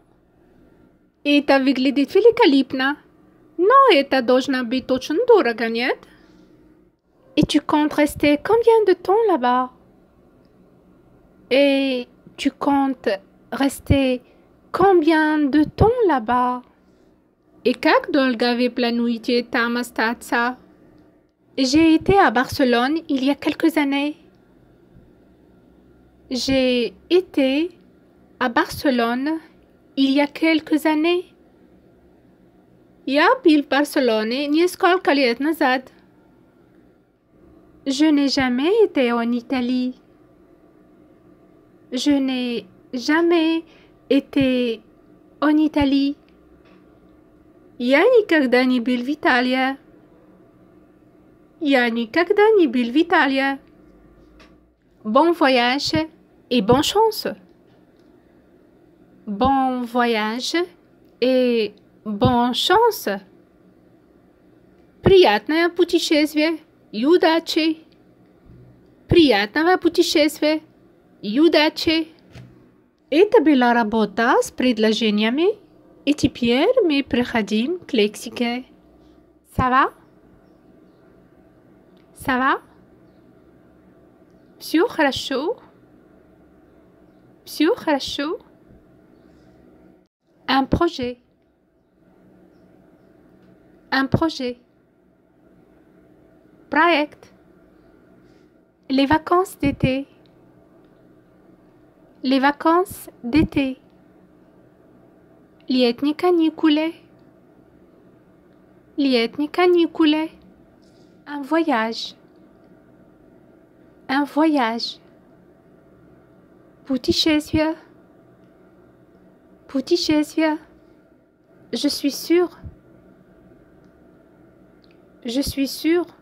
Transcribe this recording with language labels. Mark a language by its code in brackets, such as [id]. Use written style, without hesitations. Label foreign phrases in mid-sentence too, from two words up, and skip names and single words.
[ru] Это выглядит великолепно, но это должно быть очень дорого, нет? [fr] Et tu comptes rester combien de temps là-bas? Et tu comptes rester combien de temps là-bas? [ru] Et как долго вы планируете там остаться? [fr] J'ai été à Barcelone il y a quelques années. J'ai été à Barcelone il y a quelques années. [ru] Я был в Барселоне несколько лет назад. [fr] Je n'ai jamais été en Italie. Je n'ai jamais été en Italie. [ru] Я никогда не был в Италии. Я никогда не был в Италии. [fr] Bon voyage et bonne chance. Bon voyage et bonne chance. [ru] Приятное путешествие и удачи. Приятного путешествия и удачи. Это была работа с предложениями, и теперь мы переходим к лексике. [fr] Ça va? Ça va? [ru] Всё хорошо? Всё хорошо? [fr] Un projet. Un projet. Проект. Les vacances d'été. Les vacances d'été. [ru] Летние каникулы. Летние каникулы. [fr] Un voyage. Un voyage. [ru] Путешествие. Путешествие. [fr] Je suis sûre. Je suis sûre.